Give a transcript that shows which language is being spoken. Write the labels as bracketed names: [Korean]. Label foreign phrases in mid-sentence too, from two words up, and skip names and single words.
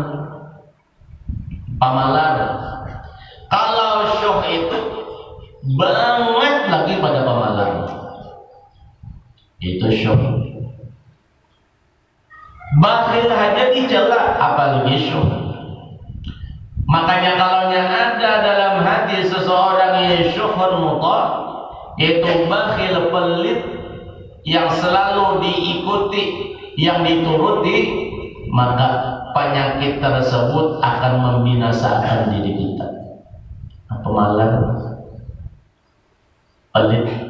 [Banjar] Kalau syuh itu banget lagi pada pamalar, itu syuh. Bakhil aja dicela, apalagi syuh. Makanya kalaunya ada dalam hati seseorang yang [Arabic] شح مطاع', [Banjar] yaitu bakhil, pelit, yang selalu diikuti, yang dituruti, maka penyakit tersebut akan membinasakan diri kita. Pemalar, pelit.